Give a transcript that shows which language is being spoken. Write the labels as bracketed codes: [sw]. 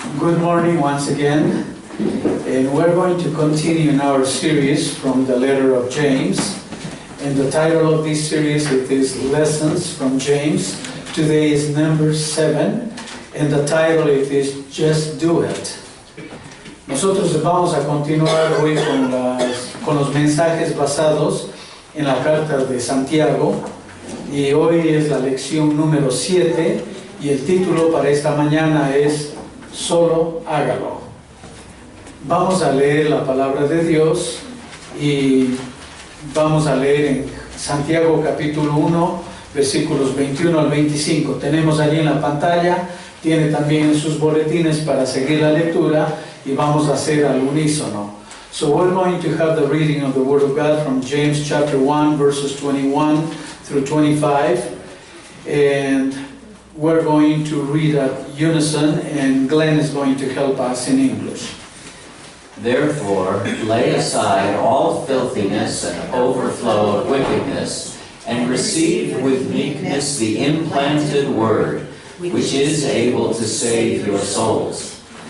[en] Good morning once again, and we're going to continue in our series from the letter of James, and the title of this series it is Lessons from James. Today is number 7, and the title it is Just Do It. [es] Nosotros vamos a continuar hoy con los mensajes basados en la carta de Santiago, y hoy es la lección número 7, y el título para esta mañana es Solo hágalo. Vamos a leer la palabra de Dios y vamos a leer en Santiago capítulo 1, versículos 21 al 25. Tenemos allí en la pantalla, tiene también en sus boletines para seguir la lectura y vamos a hacer al unísono. [en] So we're going to have the reading of the Word of God from James chapter 1, verses 21 through 25. And we're going to read at unison, and Glenn is going to help us in English. Therefore, lay aside all filthiness and overflow of wickedness, and receive with meekness the implanted word, which is able to save your souls.